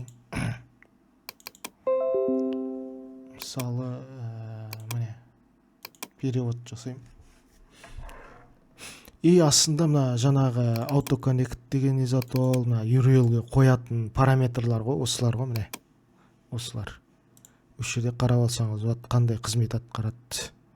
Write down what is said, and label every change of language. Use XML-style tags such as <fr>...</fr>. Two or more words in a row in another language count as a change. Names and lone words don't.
<kk>Мысалы, міне перевод жасайм. И астында мына жанагы автоконнект деген изотол, мына URL-ге коятын параметрлар го, осылар го, міне. Осылар.</kk> <ky>Ушул жерде карап алсаңыз болот, кандай кызмет аткарат.</ky>